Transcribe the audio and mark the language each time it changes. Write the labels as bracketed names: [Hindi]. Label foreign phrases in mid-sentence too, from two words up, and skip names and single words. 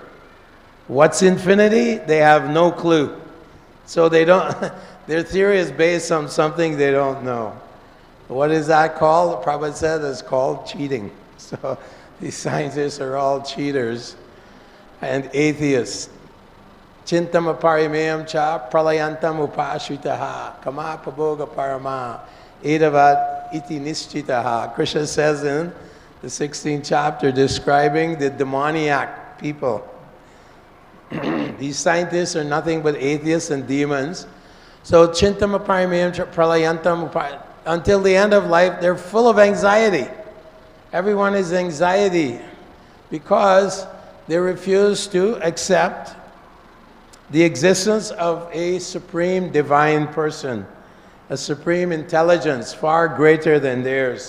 [English] What's infinity? They have no clue. So they don't, their theory is based on something they don't know. What is that called? Prabhupada said it's called cheating. So these scientists are all cheaters and atheists. [Sanskrit] Chintam aparimeyam cha pralayantam upashitaha kama paboga parama edavat iti nischitaha. [English] Krishna says in the 16th chapter describing the demoniac people. These scientists are nothing but atheists and demons. So [Sanskrit] chintam aparimeyam cha pralayantam upashitaha. [English] Until the end of life, they're full of anxiety. Everyone is anxiety because they refuse to accept the existence of a supreme divine person, a supreme intelligence far greater than theirs.